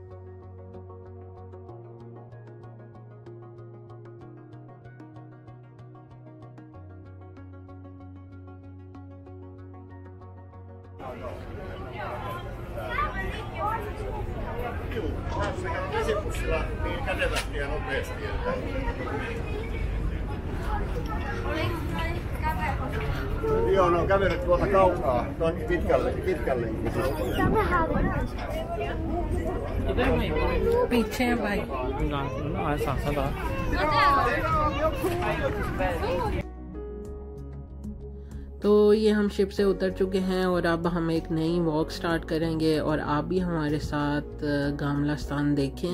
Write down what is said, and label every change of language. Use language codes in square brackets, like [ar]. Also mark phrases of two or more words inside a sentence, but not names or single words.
[fi] Joo, ne on kävellyt tuolta kaukaa, tuon pitkälle. [hi] पीछे है भाई। तो ये हम शिप से उतर चुके हैं और अब हम एक नई [en] walk start [hi] करेंगे और आप भी हमारे साथ गामला स्थान देखें।